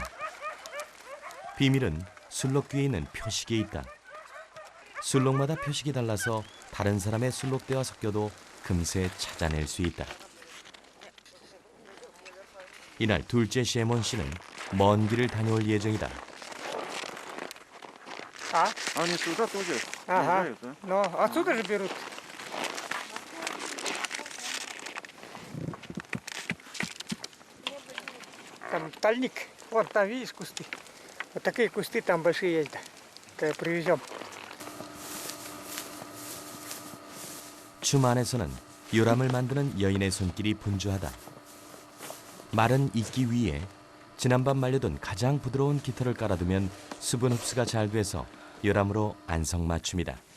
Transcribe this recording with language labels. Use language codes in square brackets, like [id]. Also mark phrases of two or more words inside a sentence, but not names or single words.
[ko] 비밀은 술록 귀에 있는 표식에 있다. 술록마다 표식이 달라서 다른 사람의 술록대와 섞여도 금세 찾아낼 수 있다. 이날 둘째 셰몬 씨는 먼 길을 다녀올 예정이다. [ru] Они сюда тоже Ага. приезжают, да? Но отсюда же берут. Там тальник. Вон там видишь кусты. Вот такие кусты там большие есть. Да. Привезем. [ko] 춤 안에서는 요람을 만드는 여인의 손길이 분주하다. 말은 익기 위해 지난밤 말려둔 가장 부드러운 깃털을 깔아두면 수분 흡수가 잘 돼서 요람으로 안성맞춤이다.